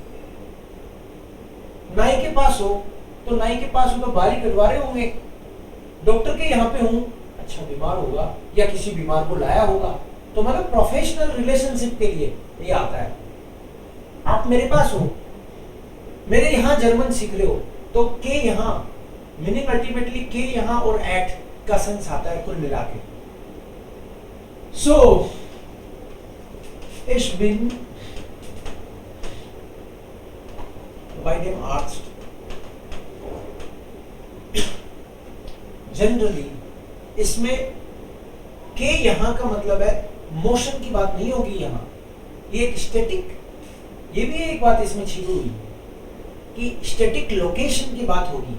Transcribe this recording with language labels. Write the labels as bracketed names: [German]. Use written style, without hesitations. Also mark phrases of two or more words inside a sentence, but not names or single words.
[Hindi] नाई के पास हो तो नाई के पास हो तो बाल कटवा रहे होंगे, डॉक्टर के यहाँ पे हूं, अच्छा बीमार होगा या किसी बीमार को लाया होगा, तो मतलब [English] professional relationship [Hindi] के लिए ये आता है। आप मेरे पास हो, मेरे यहां जर्मन सीख रहे हो, तो के यहां मीनिंग अल्टीमेटली के यहां और एट का सेंस आता है कुल मिला के। [German] सो ich bin by dem Arzt। [Hindi] जनरली इसमें के यहां का मतलब है मोशन की बात नहीं होगी, यहां ये एक स्टैटिक, ये भी एक बात इसमें छिपी हुई कि [English] static location [Hindi] की बात होगी।